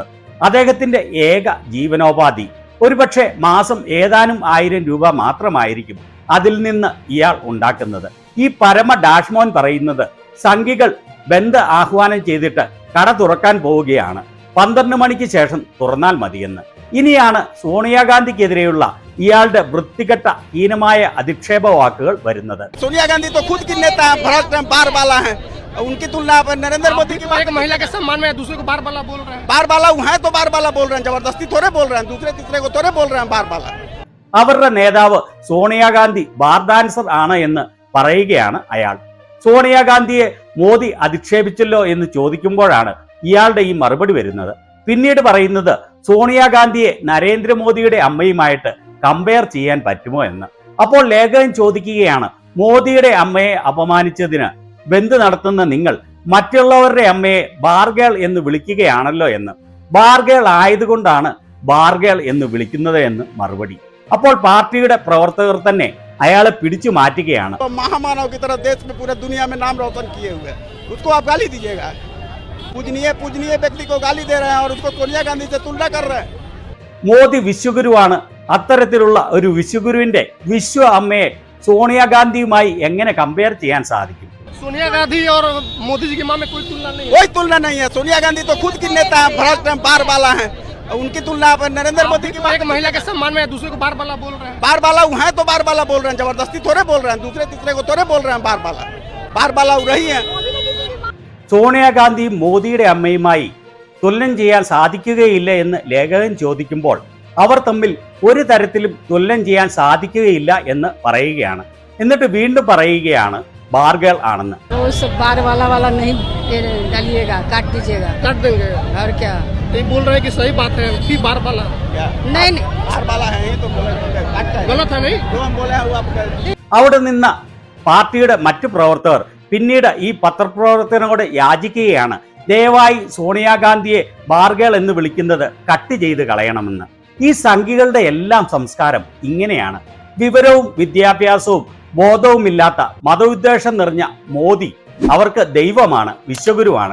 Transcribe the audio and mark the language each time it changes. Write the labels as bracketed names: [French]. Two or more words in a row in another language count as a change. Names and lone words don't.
[Malayalam] അദ്ദേഹത്തിന്റെ ഏക ജീവനോപാധി ഒരുപക്ഷെ മാസം ഏതാനും 1000 രൂപ മാത്രമായിരിക്കും അതിൽ നിന്ന് ഇയാൾ ഉണ്ടാക്കുന്നത്. ഈ പരമ ഡാഷ്മോൻ പറയുന്നത് സംഘികൾ ബന്ദ് ആഹ്വാനം ചെയ്തിട്ട് കട തുറക്കാൻ പോവുകയാണ്, 12 മണിക്ക് ശേഷം തുറന്നാൽ മതിയെന്ന്. ഇനിയാണ് സോണിയാഗാന്ധിക്കെതിരെയുള്ള ഇയാളുടെ വൃത്തികെട്ട ഹീനമായ അധിക്ഷേപ വാക്കുകൾ വരുന്നത്. [Hindi] सोनिया गांधी तो खुद की नेता है, भ्रष्ट है, बार बाला है। उनकी तुलना पर नरेंद्र मोदी की एक महिला के सम्मान में दूसरे को बार बाला बोल रहे हैं। बार बाला है तो बार बाला बोल रहे हैं, जबरदस्ती थोड़े बोल रहे हैं, दूसरे तीसरे को थोड़े बोल रहे हैं बार बाला। [Malayalam] അവരുടെ നേതാവ് സോണിയാഗാന്ധി [English] bar dancer [Malayalam] ആണ് എന്ന് പറയുകയാണ് അയാൾ. സോണിയാഗാന്ധിയെ മോദി അധിക്ഷേപിച്ചല്ലോ എന്ന് ചോദിക്കുമ്പോഴാണ് ഇയാളുടെ ഈ മറുപടി വരുന്നത്. പിന്നീട് പറയുന്നത് സോണിയാഗാന്ധിയെ നരേന്ദ്രമോദിയുടെ അമ്മയുമായിട്ട് കമ്പയർ ചെയ്യാൻ പറ്റുമോ എന്ന്. അപ്പോൾ ലേഖകൻ ചോദിക്കുകയാണ്, മോദിയുടെ അമ്മയെ അപമാനിച്ചതിന് ബന്ദ് നടത്തുന്ന നിങ്ങൾ മറ്റുള്ളവരുടെ അമ്മയെ ബാർഗേൾ എന്ന് വിളിക്കുകയാണല്ലോ എന്ന്. ബാർഗേൾ ആയതുകൊണ്ടാണ് ബാർഗേൾ എന്ന് വിളിക്കുന്നത് എന്ന് മറുപടി. അപ്പോൾ പാർട്ടിയുടെ പ്രവർത്തകർ തന്നെ അയാളെ പിടിച്ചു മാറ്റുകയാണ്. [Hindi] तो महामानव की तरह देश में पूरे दुनिया में नाम रोशन किए हुए, उसको आप गाली दीजिएगा। पूजनीय व्यक्ति को गाली दे रहे हैं और उसको सोनिया गांधी से तुलना कर रहे हैं। [Malayalam] മോദി വിശ്വഗുരുവാണ്. അത്തരത്തിലുള്ള ഒരു വിശ്വഗുരുവിന്റെ വിശ്വ അമ്മയെ സോണിയാഗാന്ധിയുമായി എങ്ങനെ കമ്പയർ ചെയ്യാൻ സാധിക്കും? [Hindi] सोनिया गांधी और मोदी जी की माँ में कोई तुलना नहीं है। कोई तुलना नहीं है। सोनिया गांधी तो खुद की नेता है, भ्रष्ट है, बार बाला है। उनकी तुलना पर नरेंद्र मोदी की एक महिला के सम्मान में दूसरे को बार बाला बोल रहे हैं। बार बाला है तो बार बाला बोल रहे हैं, जबरदस्ती थोड़े बोल रहे हैं, दूसरे तीसरे को थोड़े बोल रहे हैं बार बाला। बार बाला रही है। [Malayalam] സോണിയാഗാന്ധി മോദിയുടെ അമ്മയുമായി തുലനം ചെയ്യാൻ സാധിക്കുകയില്ല എന്ന് ലേഖകൻ ചോദിക്കുമ്പോൾ അവർ തമ്മിൽ ഒരു തരത്തിലും തുലനം ചെയ്യാൻ സാധിക്കുകയില്ല എന്ന് പറയുകയാണ്. എന്നിട്ട് വീണ്ടും പറയുകയാണ് ബാർഗേൾ ആണെന്ന്. [Hindi] उस बार वाला नहीं डालिएगा, काट दीजिएगा। काट देंगे और क्या ये बोल रहे हैं कि सही बात है कि बार बाला नहीं बार बाला है ये तो गलत है नहीं। जो हम बोले हैं वो आप [Malayalam] അവിടെ നിന്ന പാർട്ടിയുടെ മറ്റു പ്രവർത്തകർ പിന്നീട് ഈ പത്രപ്രവർത്തകനോട് യാചിക്കുകയാണ്, ദയവായി സോണിയാഗാന്ധിയെ ബാർഗേൾ എന്ന് വിളിക്കുന്നത് കട്ട് ചെയ്ത് കളയണമെന്ന്. ഈ സംഘികളുടെ എല്ലാം സംസ്കാരം ഇങ്ങനെയാണ്. വിവരവും വിദ്യാഭ്യാസവും ബോധവുമില്ലാത്ത മതവിദ്വേഷം നിറഞ്ഞ മോദി അവർക്ക് ദൈവമാണ്, വിശ്വഗുരുവാണ്.